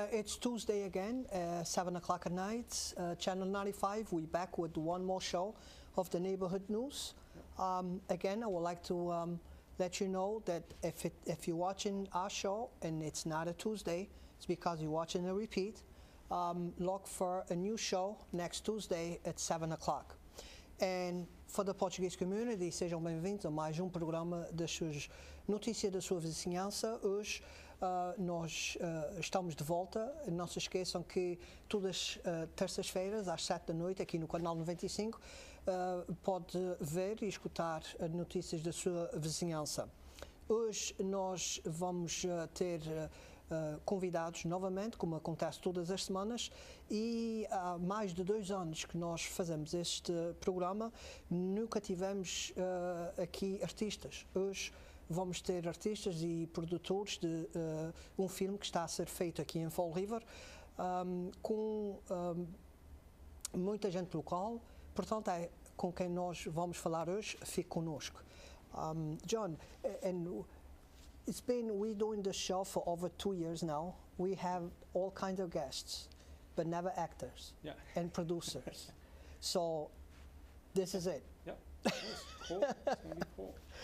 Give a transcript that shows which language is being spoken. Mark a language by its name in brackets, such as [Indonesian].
[English] It's Tuesday again, 7 o'clock at night. Channel 95, we're back with one more show of the Neighborhood News. Again, I would like to let you know that if you're watching our show and it's not a Tuesday, it's because you're watching a repeat. Look for a new show next Tuesday at 7 o'clock. And for the Portuguese community, [Portuguese] sejam bem-vindos a mais programa das suas notícias da sua vizinhança. Hoje nós estamos de volta. Não se esqueçam que todas as terças-feiras, às 7 da noite, aqui no canal 95, pode ver e escutar notícias da sua vizinhança. Hoje nós vamos ter convidados novamente, como acontece todas as semanas, e há mais de 2 anos que nós fazemos este programa, nunca tivemos aqui artistas. Hoje vamos ter artistas e produtores de um filme que está a ser feito aqui em Fall River, com muita gente local, portanto é com quem nós vamos falar hoje. Fique conosco. [English] John, and we're doing the show for over 2 years now. We have all kinds of guests, but never actors and producers. So this is it. Yep, nice. Cool. It's going to be cool.